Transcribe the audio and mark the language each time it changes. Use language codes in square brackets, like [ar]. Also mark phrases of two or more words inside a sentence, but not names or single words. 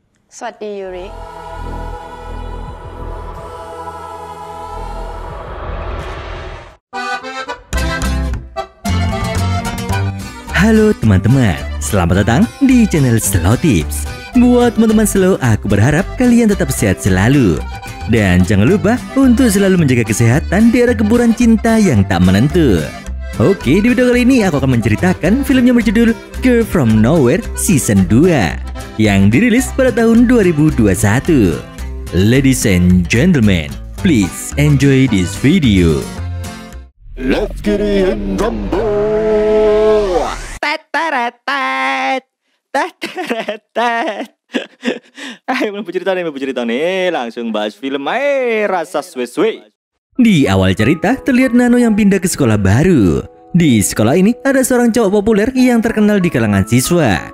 [th] สวัสดียูริ [id] Halo teman-teman, selamat datang di channel Slow Tips. Buat teman-teman slow, aku berharap kalian tetap sehat selalu. Dan jangan lupa untuk selalu menjaga kesehatan di era gempuran cinta yang tak menentu. Oke, di video kali ini aku akan menceritakan film yang berjudul Girl From Nowhere Season 2 yang dirilis pada tahun 2021. [en] Ladies and gentlemen, please enjoy this video. Let's get in rumble. [id] Ayo cerita nih, langsung bahas film rasa suwe-suwe. Di awal cerita terlihat Nano yang pindah ke sekolah baru. Di sekolah ini ada seorang cowok populer yang terkenal di kalangan siswa.